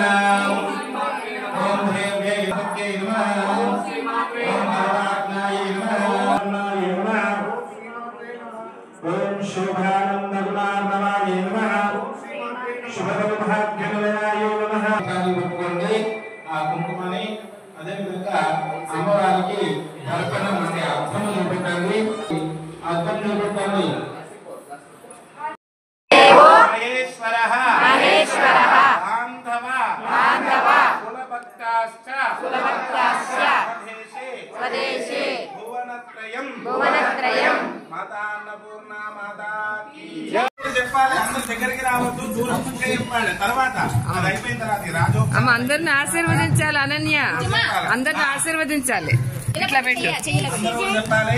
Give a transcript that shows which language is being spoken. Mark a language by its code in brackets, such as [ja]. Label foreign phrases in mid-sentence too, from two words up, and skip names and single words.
[sa] ओम देव्यै नमः। ओम भगवानायै नमः। ओम शुभानंदगुणार्णवायै नमः। शुभभाग्यनिलयायै नमः। [te] కాలి పట్టుకోండి ఆ కుంకుమని అదే విధంగా అమ్మవారికి దర్శనం అంటే అర్థం చూపెట్టండి. అర్థం చూపెట్టండి. [sa] स्वदेशे भुवनत्रयम् माता अन्नपूर्णा [hi] माता की जय। [te] చెప్పాలి అందరి దగ్గరికి రావద్దు దూరం నుంచి చెప్పాలి తర్వాత అది అయిపోయిన తర్వాత రాజు అమ్మ అందరిని ఆశీర్వదించాలి అనన్య అందరిని ఆశీర్వదించాలి ఇట్లా పెట్టు చెప్పాలి